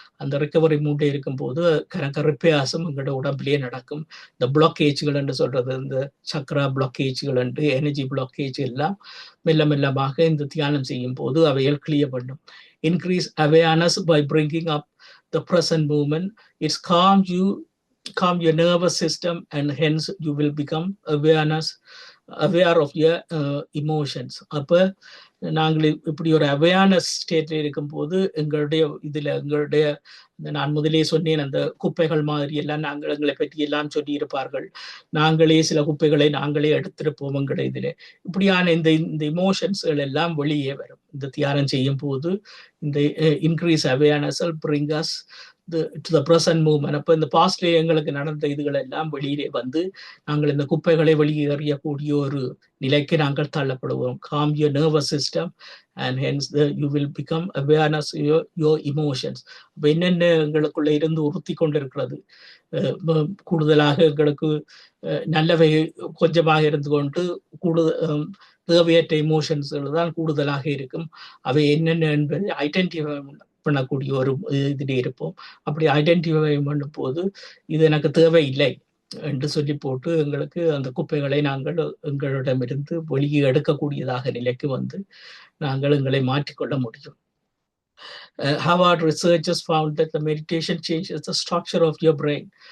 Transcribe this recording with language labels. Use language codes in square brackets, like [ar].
[ta] அந்த ரிகவரி மூட்டை இருக்கும்போது கணக்க ரிப்பேர்ஸும் எங்களுடைய உடம்புலேயே நடக்கும். இந்த பிளாக்கேஜ்கள் என்று சொல்றது, இந்த சக்கரா பிளாக்கேஜ்கள் என்று எனர்ஜி பிளாக்கேஜ் எல்லாம் மெல்ல மெல்லமாக இந்த தியானம் செய்யும் போது அவைகள் கிளியர் பண்ணும். [en] Increase awareness by bringing up the present moment. It's calm your nervous system, and hence you will become aware of your emotions. [ta] அப்ப நாங்கள் இப்படி ஒரு அவேர்னஸ் ஸ்டேட்ல இருக்கும் போது எங்களுடைய நான் முதலே சொன்னேன், அந்த குப்பைகள் மாதிரி எல்லாம் நாங்கள் எங்களை பற்றி எல்லாம் சொல்லி இருப்பார்கள். நாங்களே சில குப்பைகளை நாங்களே எடுத்திருப்போம் எங்களுடைய இதுல. இப்படியான இந்த இமோஷன்ஸ்கள் எல்லாம் வெளியே வரும் இந்த தியானம் செய்யும் போது. இந்த [en] Increase awareness bring us to the present moment. [ta] அப்ப இந்த பாஸ்ட்ல எங்களுக்கு நடந்த இதுகள் எல்லாம் வெளியிலே வந்து நாங்கள் இந்த குப்பைகளை வெளியேறியக்கூடிய ஒரு நிலைக்கு நாங்கள் தள்ளப்படுவோம். [en] calm your nervous system and hence you will become awareness of your emotions. [ta] அப்போ என்னென்ன எங்களுக்குள்ள இருந்து உறுத்தி கொண்டிருக்கிறது, கூடுதலாக எங்களுக்கு நல்லவை கொஞ்சமாக இருந்து கொண்டு தேவையற்ற இமோஷன்ஸ்கள் தான் கூடுதலாக இருக்கும். அவை என்னென்ன என்பதை ஐடென்டிஃபை பண்ணக்கூடிய ஒரு இதிலே இருப்போம். அப்படி ஐடென்டிஃபை பண்ணும் போது இது எனக்கு தேவையில்லை என்று சொல்லி போட்டு எங்களுக்கு அந்த குப்பைகளை நாங்கள் எங்களிடமிருந்து வெளியே எடுக்கக்கூடியதாக நிலைக்கு வந்து நாங்கள் எங்களை மாற்றிக்கொள்ள முடியும். [en] Harvard researchers found that the meditation changes the structure of your brain.